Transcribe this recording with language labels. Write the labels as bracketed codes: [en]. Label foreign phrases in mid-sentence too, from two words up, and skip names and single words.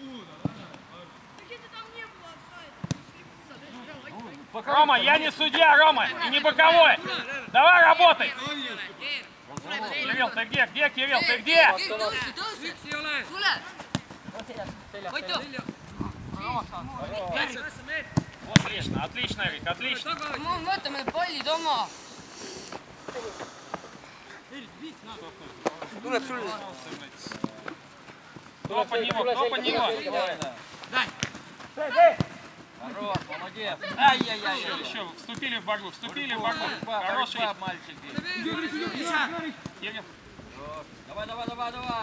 [ru] Рома, я не судья, Рома, и не боковой. Давай работай. Кирилл, ты где? Где, Кирилл, ты где? Отлично, отлично, Эрик, отлично. [et] Võtame pallid oma. Tuleb sulle. [ru] Кто под него, кто под него? Хорош, молодец. Ай-яй-яй. Еще, вступили в борьбу, вступили в борьбу. Хороший. Мальчики. Кирилл, Давай, давай, давай, давай.